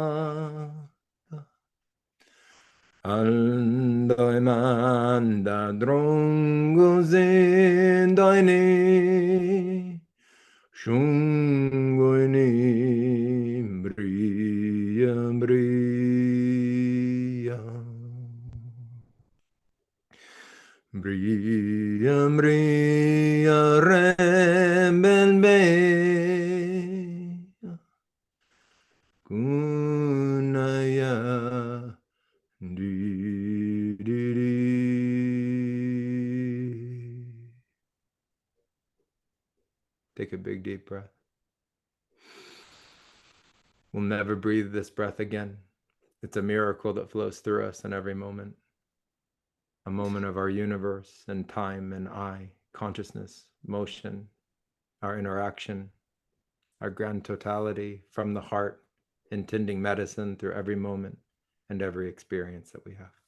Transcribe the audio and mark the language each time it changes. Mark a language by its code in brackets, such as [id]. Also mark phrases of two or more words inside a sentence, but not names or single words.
[en] Ando manda drongo zindoini Shungoi ni bria bria. Bria bria rebelbe. Kunaya di di di. Take a big deep breath. We'll never breathe this breath again. It's a miracle that flows through us in every moment. A moment of our universe and time and I, consciousness, motion, our interaction, our grand totality from the heart, intending medicine through every moment and every experience that we have.